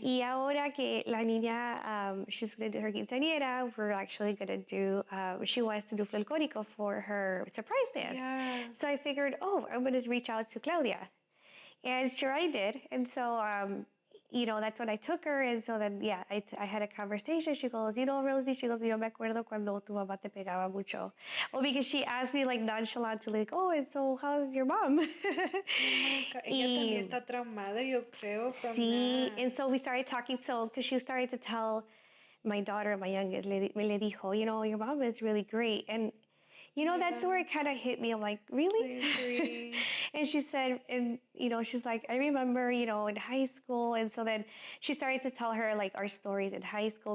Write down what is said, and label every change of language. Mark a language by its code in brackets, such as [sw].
[es] Y ahora que la niña, [en] she's going to do her quinceañera, we're actually going to do, she wants to do folclórico for her surprise dance. Yeah. So I figured, I'm going to reach out to Claudia. And sure I did. And so, that's when I took her. And so then, I had a conversation. She goes, [es] Rosie, she goes, yo me acuerdo cuando tu mamá te pegaba mucho. [en] Well, because she asked me nonchalantly, and so how's your mom? Oh my God. [es] Ella también está traumada, yo creo, from Sí, [en] that. and so we started talking, because she started to tell my daughter, my youngest, [es] le dijo, [en] your mom is really great. And, That's where it kind of hit me. I'm like, really? I agree. And she said, and she's like, I remember, in high school. And so then she started to tell her like our stories in high school.